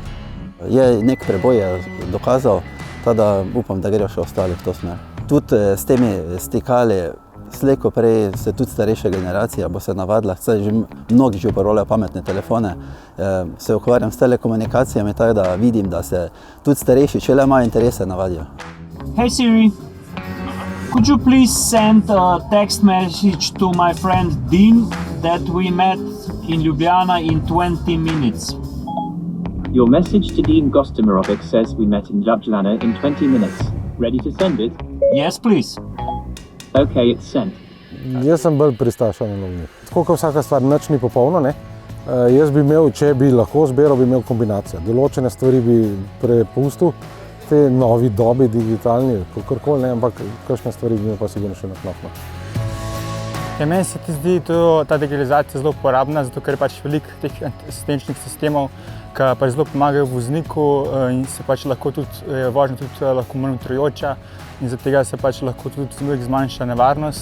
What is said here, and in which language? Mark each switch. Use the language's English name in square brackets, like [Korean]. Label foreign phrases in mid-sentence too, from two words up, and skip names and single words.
[Slovenian] Je nek preboj dokazal, da upam, da grejo še ostali v to smer. Tudi s temi stikali, slej ko prej se tudi starejša generacija bo se navadila, saj že mnogi že uporabljajo pametne telefone, se ukvarjam s telekomunikacijami, tako da vidim, da se tudi starejši, če le imajo interese, navadijo. [English] Hey Siri, could you please send a text message to my friend Dean that we met in Ljubljana in 20 minutes? Your message to Dean Gostimirovic says we met in Ljubljana in 20 minutes. Ready to send it? Yes, please. Okay, it's sent. [Slovenian] Jaz sem bolj pristaš analognih. Tako kot vsaka stvar, nič ni popolno, ne? Jaz bi imel, če bi lahko zbiral, bi imel kombinacijo. Določene stvari bi prepustil, te novi dobi digitalni, kakorkoli, ne, ampak kakšne stvari bi imel pa sigurno še na knopno. Ja, meni se ti zdi ta digitalizacija zelo uporabna, zato ker je pač veliko teh asistenčnih sistemov, ki pač zelo pomagajo vozniku in se pač lahko tudi vožnja tudi lahko manj utrujoča in zaradi tega se pač lahko tudi zmanjša nevarnost.